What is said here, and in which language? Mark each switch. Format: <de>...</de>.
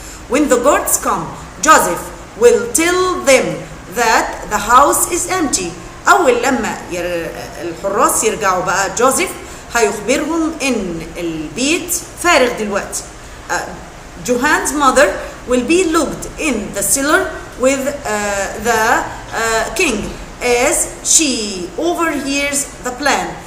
<en>When the guards come, Joseph will tell them that the house is empty.</en> <ar>أول لما الحراس يرجعوا بقى جوزيف هيخبرهم إن البيت فارغ دلوقتي.</ar> <en>Johan's mother will be locked in the cellar with the king as she overhears the plan.</en>